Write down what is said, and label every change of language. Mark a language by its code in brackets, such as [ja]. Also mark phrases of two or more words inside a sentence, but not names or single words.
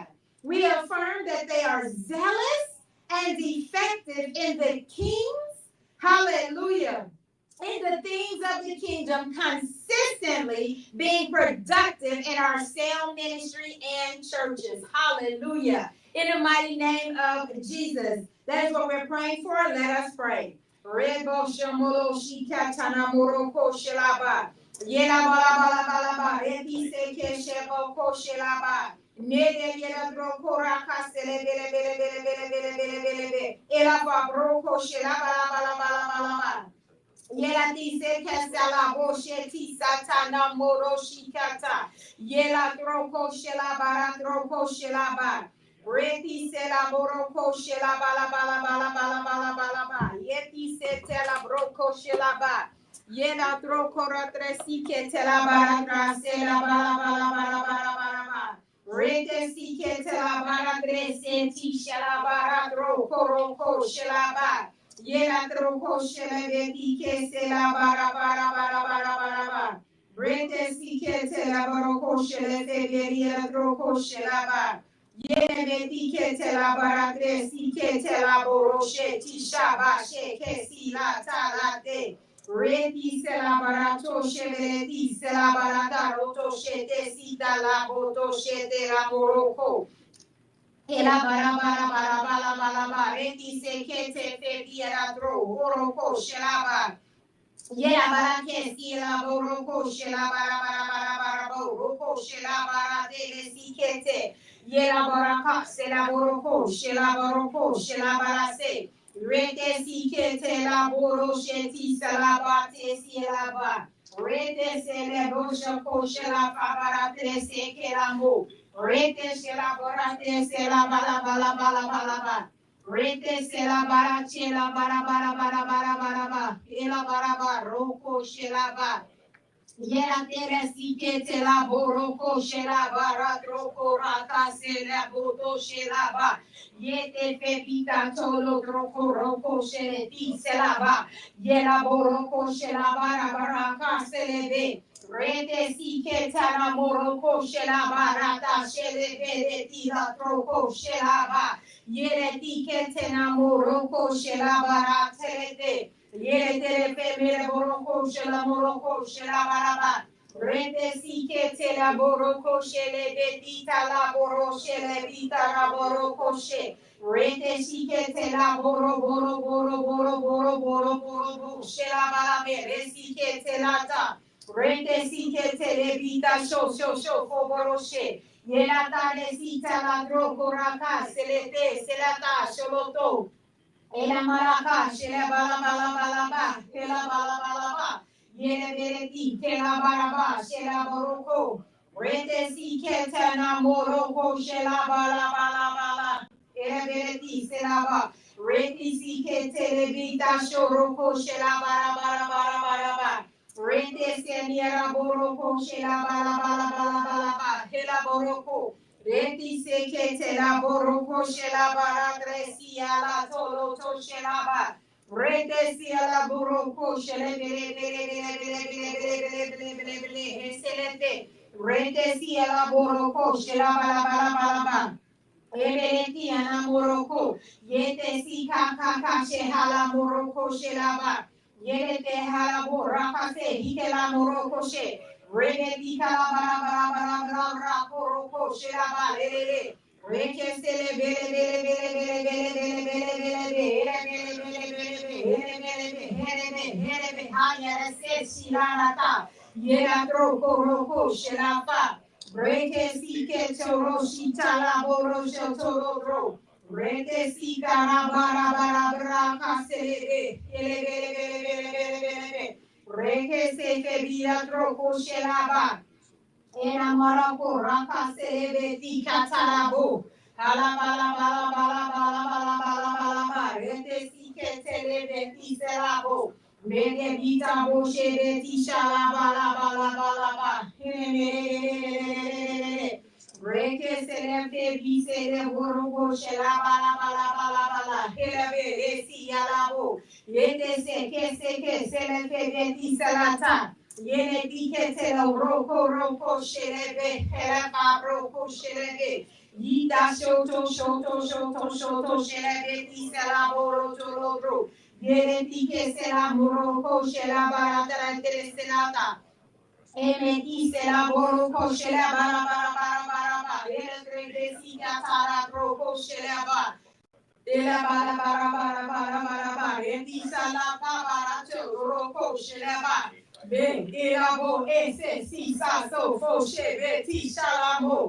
[en] We affirm that they are zealous and effective in the king's, hallelujah, in the things of the kingdom, consistently being productive in our sale ministry and churches. Hallelujah. In the mighty name of Jesus. That is what we're praying for. Let us pray. Rebo shomolo shikatana moroko shelaba. Yela bala bala bala ba. Reti seke shebo ko shelaba. Nede yela broko raka sele bele bele bele bele bele bele bele bele. Ela ba broko shelaba bala bala bala bala. Yela dice que se la boche ti satana moro shikata. Yela troko shela bara troko shela ba. Reti se la boroko shela bala bala bala bala bala bala ba. Yeti se te la broko shela ba. Yela troko ratresi que te la bara tra se la bala bala bala bala bala ba. Rete si que te la bara trese ti shela bara troko roko shela ba. Yela troko shele beti ke se la bara bara bara bara bara bara. Brete si ke te la baroko shele te beri la troko shela ba. Yele beti ke te la bara tre si ke te la boro she ti shaba she ke si la ta la te. Reti se la barato shele ti se la barata roto she te si ta la boto she te la boroko. Ela bara bara bara bara bara bara reti se ke te te diera tro oroko shelaba. Yela bara ke si la boroko shelaba bara bara bara bara boroko shelaba bara te le si ke te. Yela bara ka se la boroko shelaba boroko shelaba bara se. Rete si ke te la boro sheti se la ba te si la ba. Rete se le bosho ko shelaba bara te se ke la mo. Rete se la borate se la bala bala bala bala ba. Rete se la bara che la bara bara bara bara bara ba. E la bara ba roko she la ba. Yera tere si ke te la boroko she la bara troko raka se la boto she la ba. Yete pepita tolo troko roko she le ti se la ba. Yera boroko she la bara bara ka se le be. Rete si ke tana moroko shela barata shele bere ti la troko shela ba. Yere ti ke tena moroko shela barata lete. Yere tere pe mere boroko shela moroko shela baraba. Rete si ke tena boroko shele betita la boro shele bita la boroko she. Rete si ke tena boro boro boro boro boro boro boro boro shela barabe. resikete lata. Rete sikete levita sho foboroshe. Yelata nesita la drogo raka selete selata sholoto. Ela maraka shela bala bala bala ba. Kela bala bala ba. Yele bereti kela bala ba. Shela boroko. Rete sikete na moroko shela bala bala bala. Ela bereti sela ba. Rete sikete levita shoroko shela bala bala bala bala ba. Rete seniera boroko shela bala bala bala bala ba. Hela boroko. Reti sekete la boroko shela bara gresi ala tolo to shela ba. Rete si ala boroko shele bele bele bele bele bele bele bele bele bele bele heselete. Rete si ala boroko shela bala bala bala ba. Ebeleti ana moroko. Yete si kaka kashe hala moroko shelaba. Yete hala boraka se hikela moroko she. Rebeti kala bara bara bara bara bara koroko shelaba lelele. Reke sele bele bele bele bele bele bele bele bele bele bele bele bele bele bele bele bele bele haya se shilanata. Yela troko roko shelaba. Rete sike toro shita la boro shotoro bro. Rete sika na bara bara bara kaselebe. Ele bele bele bele bele bele bele. Reke se ke bia troko shelaba. Ena marako raka selebe tika tarabo. Hala bala bala bala bala bala bala bala bala. Rete sike telebe tiselabo. Mede bita bo shebe tisha la bala bala bala bala. Reke selebe bise de borobo shela bala bala bala bala. Helebe esi yalabo. Yete se ke selebe beti salata. Yene dikete la roko roko shelebe, heleba roko shelebe. Yida shoto shoto shoto shoto shelebe tisela boro tolobro. Yene dikete la moroko shelaba ratara selata. Eme tisela boroko shelaba bara bara bara bara. Yene trebe sika tara roko shelaba. Ela bara bara bara bara bara bara. Eti sala bara roko shelaba. Ben elabo ese si sa so fo shebe ti shalamo.